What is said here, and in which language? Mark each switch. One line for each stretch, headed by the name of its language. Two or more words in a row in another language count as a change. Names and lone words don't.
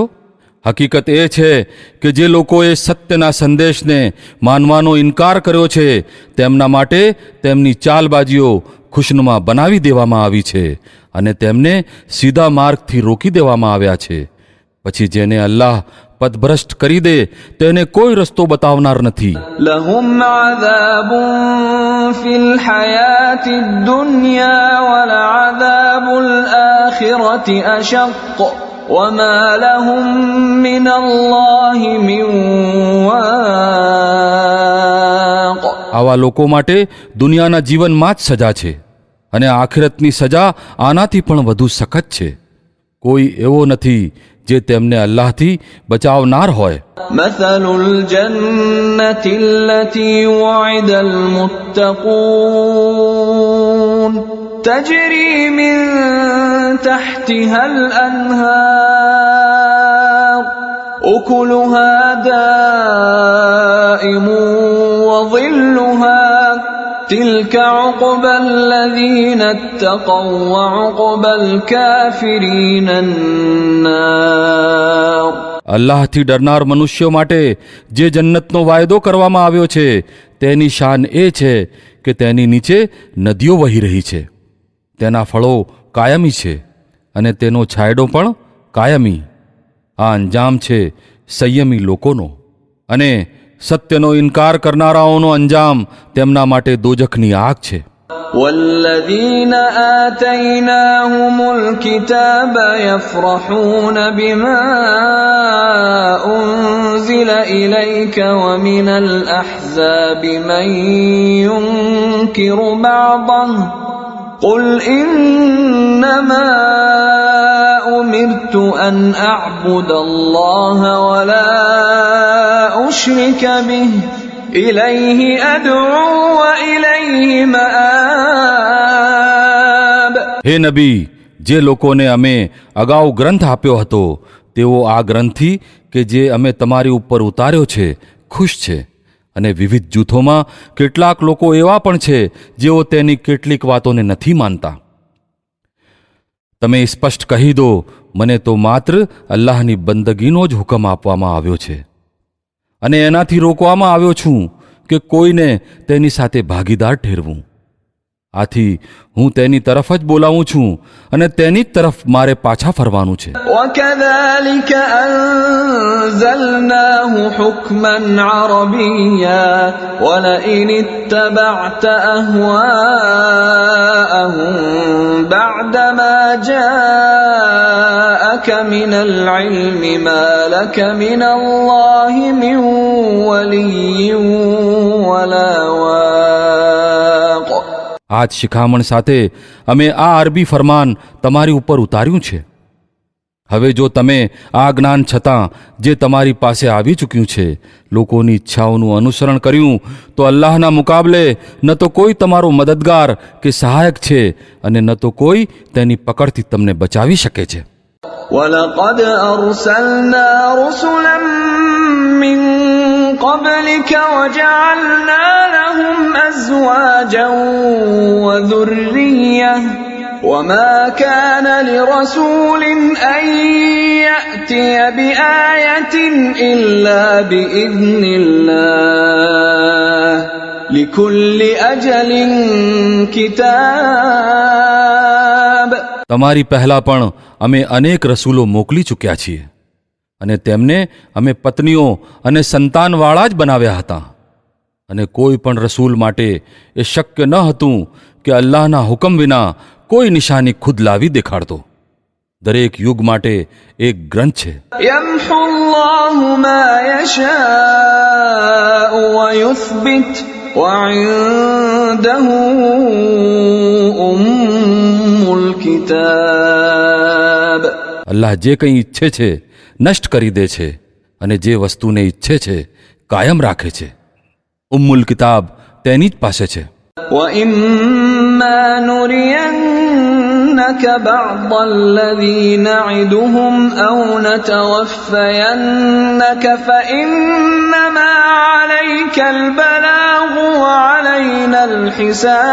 Gujarati: હકીકત એ છે કે જે લોકોએ સત્યના સંદેશને માનવાનો ઇનકાર કર્યો છે, તેમના માટે તેમની ચાલબાજીઓ ખુશનુમા બનાવી દેવામાં આવી છે અને તેમને સીધા માર્ગથી રોકી દેવામાં આવ્યા છે. પછી જેને અલ્લાહ પથભ્રષ્ટ કરી દે તેને કોઈ રસ્તો બતાવનાર નથી.
Arabic: لهم عذاب في الحياة الدنيا ولعذاب الآخرة أشق وما لهم من الله من واق.
Gujarati: આવા લોકો માટે દુનિયાના જીવનમાં જ સજા છે અને આખિરતની સજા આનાથી પણ વધુ સખત છે. કોઈ એવો નથી જે તેમને અલ્લાહથી બચાવનાર હોય.
Arabic: مثل الجنة التي وعد المتقون تجري من تحتها الأنهار أكلها دائم وظلها تلك عقبى الذين اتقوا وعقبى الكافرين النار.
Gujarati: અલ્લાહથી ડરનાર મનુષ્યો માટે જે જન્નતનો વાયદો કરવામાં આવ્યો છે તેની શાન એ છે કે તેની નીચે નદીઓ વહી રહી છે, તેના ફળો કાયમી છે અને તેનો છાંયડો પણ કાયમી. આ અંજામ છે સંયમી લોકોનો, અને સત્યનો ઇનકાર કરનારાઓનો અંજામ તેમના માટે દોજખની આગ છે.
Arabic: والذين آتيناهم الكتاب يفرحون بما أنزل إليك ومن الأحزاب من ينكر بعضه قل إنما أمرت أن أعبد الله ولا أشرك به إليه أدعو وإليه مآب.
Gujarati: હે નબી, જે લોકોને અમે અગાઉ ગ્રંથ આપ્યો હતો તેઓ આ ગ્રંથથી કે જે અમે તમારી ઉપર ઉતાર્યો છે ખુશ છે, અને વિવિધ જૂથોમાં કેટલાક લોકો એવા પણ છે જેઓ તેની કેટલીક વાતોને નથી માનતા. તમે સ્પષ્ટ કહી દો, મને તો માત્ર અલ્લાહની બંદગીનો જ હુકમ આપવામાં આવ્યો છે અને એનાથી રોકવામાં આવ્યો છું કે કોઈને તેની સાથે ભાગીદાર ઠેરવું. આથી હું તેની તરફ જ બોલાવું છું અને તેની જ તરફ મારે પાછા ફરવાનું છે.
Arabic: وكذلك أنزلناه حكما عربيا ولئن اتبعت أهواءهم بعدما جاءك من العلم ما لك من الله من ولي ولا واق.
Gujarati: આ જ શિખામણ સાથે અમે આ અરબી ફરમાન તમારી ઉપર ઉતાર્યું છે. હવે જો તમે આ જ્ઞાન છતાં જે તમારી પાસે આવી ચૂક્યું છે લોકોની ઈચ્છાઓનું અનુસરણ કર્યું તો અલ્લાહના મુકાબલે ન તો કોઈ તમારો મદદગાર કે સહાયક છે અને ન તો કોઈ તેની પકડથી તમને બચાવી શકે છે.
Arabic: ولقد أرسلنا رسلا من قبلك وجعلنا لهم أزواجا وذرية وما كان لرسول أن يأتي بآية إلا بإذن الله لكل أجل كتاب.
Gujarati: તમારી પહેલા પણ અમે અનેક રસૂલો મોકલી ચૂક્યા છીએ અને તેમને અમે પત્નીઓ અને સંતાનવાળા જ બનાવ્યા હતા, અને કોઈ પણ રસૂલ માટે એ શક્ય ન હતું કે અલ્લાહના હુકમ વિના કોઈ નિશાની ખુદ લાવી દેખાડતો. દરેક યુગ માટે એક ગ્રંથ છે.
Arabic: يمحو الله ما يشاء ويثبت وعنده أم الكتاب.
Gujarati: અલ્લાહ જે કંઈ ઈચ્છે છે નષ્ટ કરી દે છે અને જે વસ્તુને ઈચ્છે છે કાયમ રાખે છે.
Arabic: أم الكتاب
Gujarati: તેની જ પાસે છે.
Arabic: وَإِمَّا نُرِيَنَّكَ بَعْضَ الَّذِي نَعِدُهُمْ أَوْ نَتَوَفَّيَنَّكَ فَإِنَّمَا عَلَيْكَ الْبَلَاغُ وَعَلَيْنَا الْحِسَابُ.